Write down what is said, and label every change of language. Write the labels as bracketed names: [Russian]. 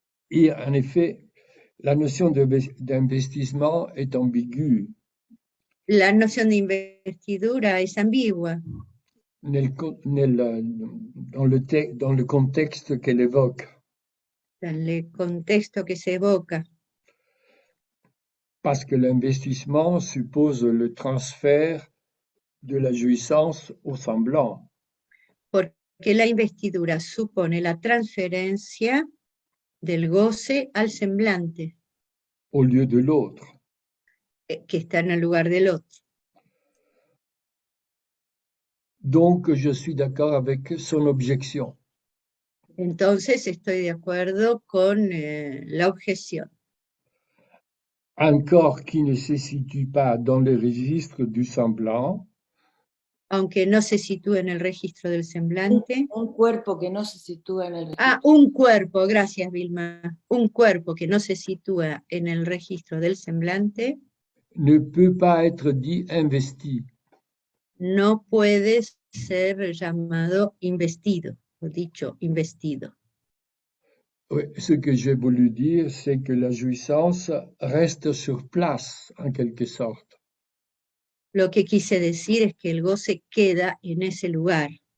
[French] Et en effet, la notion d'investissement est ambiguë. [Spanish] La noción de investidura es ambigua [French] Dans le contexte qu'elle évoque. [Spanish] en el contexto que se evoca, [French] Parce que l'investissement suppose le transfert de la jouissance au semblant. [Spanish] porque la investidura supone la transferencia del goce al semblante, [French] Au lieu de l'autre. [Spanish] que está en el lugar del otro. [French] Donc, je suis d'accord avec son objection. [Spanish] Entonces estoy de acuerdo con la objeción. [French] Un corps qui ne se situe pas dans le registre du semblant [Spanish] Aunque no se sitúe en el registro del semblante. Un cuerpo que no se sitúa en el registro. Ah, un cuerpo, gracias Vilma. Un cuerpo que no se sitúa en el registro del semblante [French] ne peut pas être dit investi. [Spanish] no puede ser llamado investido, o dicho investido. [French] Oui, ce que j'ai voulu dire, c'est que la jouissance reste sur place, en quelque sorte. [Spanish] Lo que quise decir es que el goce queda en ese lugar.